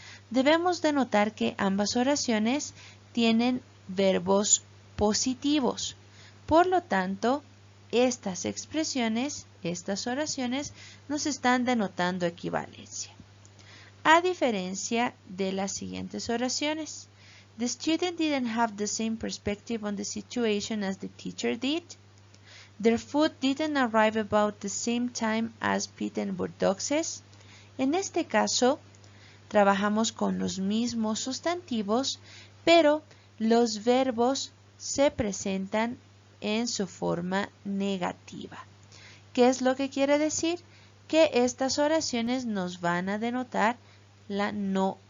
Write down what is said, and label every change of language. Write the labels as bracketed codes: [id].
[es] Debemos de notar que ambas oraciones tienen verbos positivos. Por lo tanto, estas expresiones, estas oraciones, nos están denotando equivalencia. A diferencia de las siguientes oraciones. [en] The student didn't have the same perspective on the situation as the teacher did. Their food didn't arrive about the same time as Pete and Burdock's. [es] En este caso, trabajamos con los mismos sustantivos, pero los verbos se presentan en su forma negativa. ¿Qué es lo que quiere decir? Que estas oraciones nos van a denotar la no